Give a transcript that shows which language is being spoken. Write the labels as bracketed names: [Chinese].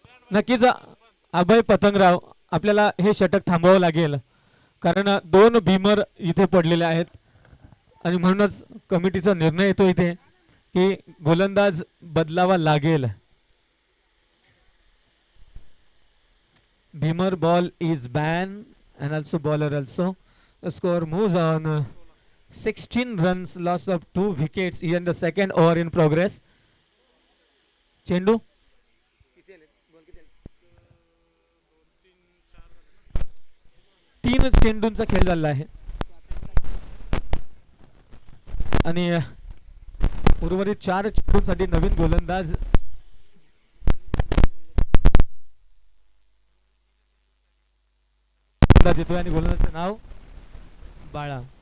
[Marathi] नक्कीच अभय पतंगराव, आपल्याला हे षटक थांबवावं लागेल, कारण 2 भीमर इथे पडलेले आहेत, आणि म्हणूनच कमिटीचा निर्णय येतो इथे की गोलंदाज बदलावा लागेल। [English] Beamer ball is banned, and also bowler also. The score moves on. 16 runs, loss of 2 wickets here in the second over in progress. [Marathi] चेंडू 3 चेंडूंचा खेळ झाला आहे, आणि उर्वरित 4 चेंडूंसाठी नवीन गोलंदाज येतोय, आणि गोलंदाजाचे नाव बाळा।